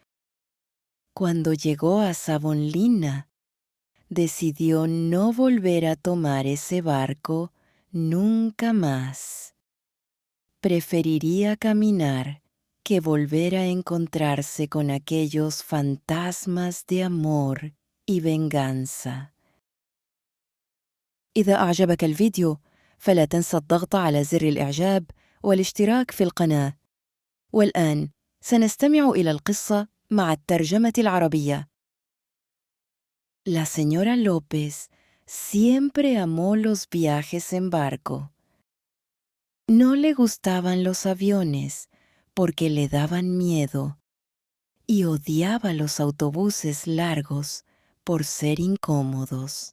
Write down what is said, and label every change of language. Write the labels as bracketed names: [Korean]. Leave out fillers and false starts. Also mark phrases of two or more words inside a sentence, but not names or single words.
[Spanish] Cuando llegó a Savonlinna, decidió no volver a tomar ese barco nunca más. Preferiría caminar que volver a encontrarse con aquellos fantasmas de amor y venganza. [Arabic] إذا أعجبك الفيديو فلا تنسى الضغط على زر الإعجاب والاشتراك في القناة. والآن سنستمع إلى القصة مع الترجمة العربية. [Spanish] La señora López siempre amó los viajes en barco. No le gustaban los aviones porque le daban miedo y odiaba los autobuses largos por ser incómodos.